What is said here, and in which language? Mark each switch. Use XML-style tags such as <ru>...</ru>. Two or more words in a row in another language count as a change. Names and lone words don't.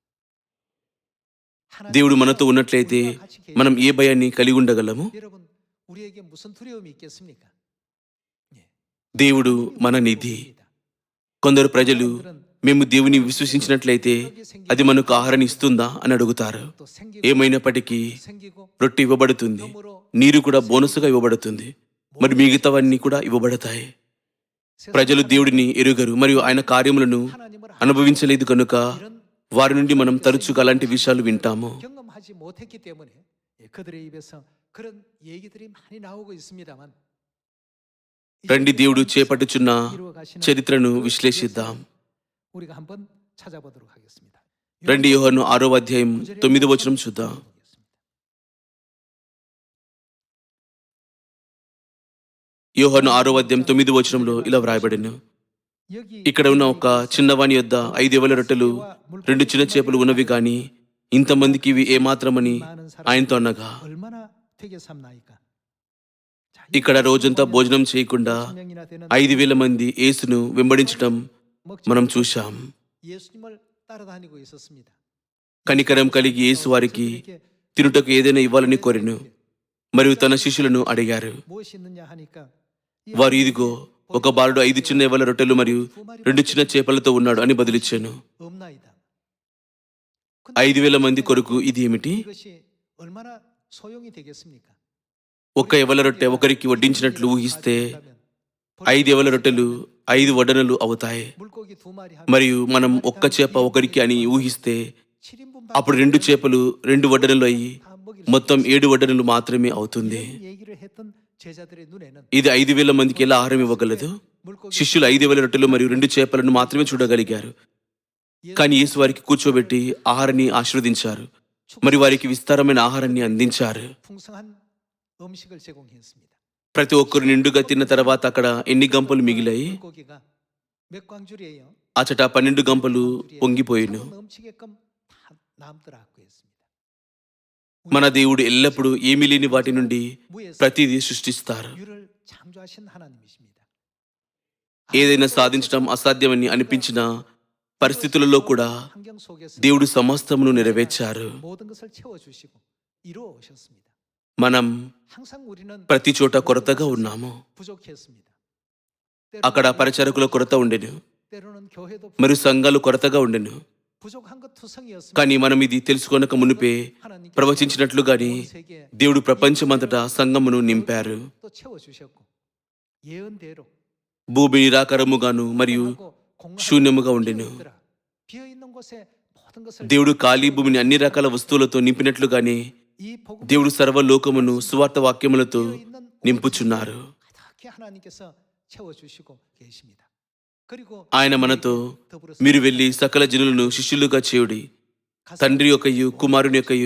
<te>దేవుడు మనతో ఉన్నట్లయితే మనం ఏ భయాన్ని కలిగి ఉండగలము?</te> <ko>여러분 우리에게 무슨 두려움이 있겠습니까?</ko> <te>దేవుడు మన నిధి. కొందరు ప్రజలు మేము దేవుని విశ్వసించినట్లయితే అది మనకు ఆహారాన్ని ఇస్తుందా అని అడుగుతారు.</te> <ko>또 생기고</ko> <te>ఏమైనప్పటికీ</te> <ko>생기고</ko> <te>రొట్టె ఇవ్వబడుతుంది,</te> <ko>그러므로</ko> <te>నీరు కూడా బోనసుగా ఇవ్వబడుతుంది, మరి మిగతావన్నీ కూడా ఇవ్వబడతాయి. ప్రజలు దేవుడిని ఎరుగరు మరియు ఆయన కార్యములను</te> <ko>하나님을</ko> <te>అనుభవించలేదు కనుక</te> <ko>이런</ko> <te>వారి నుండి మనం తరచుగా అలాంటి విషయాలు వింటాము.</te> <ko>경험하지 못했기 때문에 그들의 입에서 그런 얘기들이 많이 나오고 있습니다만</ko> <te>రండి దేవుడు చేపట్టుచున్న</te> <ko>이루어가시는</ko> <te>చరిత్రను</te> <ko>그</ko> <te>విశ్లేషిద్దాం.</te> <ko>역사를 우리가 한번 찾아보도록 하겠습니다.</ko> <te>రండి యోహాను 6వ అధ్యాయం 9వ వచనం చూద్దాం. యోహాను 6వ అధ్యాయం 9వ వచనంలో ఇలా వ్రాయబడిన, ఇక్కడ ఉన్న ఒక చిన్నవాని యొద్ద 5 యవల రొట్టెలు 2 చిన్న చేపలు ఉన్నవి గాని ఇంతమందికి ఇవి ఏమాత్రమని ఆయనతో అనగా,</te> <ko>얼마나 되게 삼나이까?</ko> <te>ఇక్కడ రోజంతా భోజనం చేయకుండా 5,000 మంది యేసును వెంబడించటం మనం చూశాం.</te> <ko>예수님을 따라다니고 있었습니다.</ko> <te>కనికరం కలిగి యేసు వారికి తినుటకు ఏదైనా ఇవ్వాలని కోరెను మరియు తన శిష్యులను అడిగారు.</te> <ko>무엇이 있느냐 하니까</ko> <te>వారు, ఇదిగో ఒక బాలుడు 5 చిన్న యవల రొట్టెలు మరియు 2 చిన్న చేపలతో ఉన్నాడు అని బదులిచ్చాను.</te> <ko>없나이다.</ko> <te>5,000 మంది కొరకు ఇది ఏమిటి?</te> <ko>이것이 얼마나 소용이 되겠습니까?</ko> <te>ఒక్క యవల రొట్టె ఒకరికి వడ్డించినట్లు ఊహిస్తే 5 యవల రొట్టెలు 5 వడ్డనలు అవుతాయి.</te> <ko>물고기 2마리 하면</ko> <te>మరియు మనం ఒక్క చేప ఒకరికి అని ఊహిస్తే</te> <ko>7인분</ko> <te>అప్పుడు 2 చేపలు 2 వడ్డనలు అయ్యి మొత్తం 7 వడ్డనలు మాత్రమే అవుతుంది.</te> <ko>얘기를 했던 제자들의 눈에는</ko> <te>ఇది 5,000 మందికి ఎలా ఆహారం ఇవ్వగలదు?</te> <ko>물고기</ko> <te>శిష్యులు 5 యవల రొట్టెలు మరియు 2 చేపలను మాత్రమే చూడగలిగారు. కానీ యేసు వారికి కూర్చోబెట్టి ఆహారాన్ని ఆశీర్వదించారు మరి వారికి విస్తారమైన ఆహారాన్ని అందించారు.</te> <ko>풍성한 음식을 제공했습니다.</ko> <te>ప్రతి ఒక్కరు నిండుగా తిన్న తర్వాత అక్కడ ఎన్ని గంపలు మిగిలాయి?</te> <ko>물고기가 몇 광줄이에요?</ko> <te>అచట 12 గంపలు పొంగిపోయిను.</te> <ko>넘치게끔 다 남더라고 했습니다.</ko> <te>మన దేవుడు ఎల్లప్పుడూ ఏమీ లేని వాటి నుండి</te> <ko>무에서</ko> <te>ప్రతిదీ సృష్టిస్తారు.</te> <ko>유를 창조하신 하나님이십니다.</ko> <te>ఏదైనా సాధించడం అసాధ్యమని అనిపించిన పరిస్థితులలో కూడా</te> <ko>환경 속에서</ko> <te>దేవుడు సమస్తమును నెరవేర్చారు.</te> <ko>모든 것을 채워주시고 이루어 오셨습니다.</ko> <te>మనం</te> <ko>항상 우리는</ko> <te>ప్రతి చోట కొరతగా ఉన్నాము.</te> <ko>부족했습니다.</ko> <te>అక్కడ పరిచారకుల కొరత ఉండెను</te> <ko>때로는 교회도</ko> <te>మరియు సంఘాలు కొరతగా ఉండెను.</te> <ko>부족한 것 투성이었습니다.</ko> <te>కానీ మనం ఇది తెలుసుకొనక మునిపే</te> <ko>하나님께서</ko> <te>ప్రవచించినట్లుగాని</te> <ko>온 세계에</ko> <te>దేవుడు ప్రపంచమంతటా సంఘమును నింపారు.</te> <ko>또 채워주셨고 예언대로</ko> <te>భూమి నిరాకారముగాను మరియు శూన్యముగా ఉండెను.</te> <ko>비어 있는 곳에 모든 것을</ko> <te>దేవుడు ఖాళీ భూమిని అన్ని రకాల వస్తువులతో నింపినట్లుగానే</te> <ko>이 복음</ko> <te>దేవుడు సర్వలోకమును సువార్త వాక్యములతో</te> <ko>비어 있는</ko> <te>నింపుచున్నారు.</te> <ko>가득히 하나님께서 채워주시고 계십니다. 그리고</ko> <te>ఆయన మనతో,</te> <ko>더불어서</ko> <te>మీరు వెళ్ళి సకల జనులను శిష్యులుగా చేయుడి, తండ్రి యొక్కయు కుమారుని యొక్కయు</te>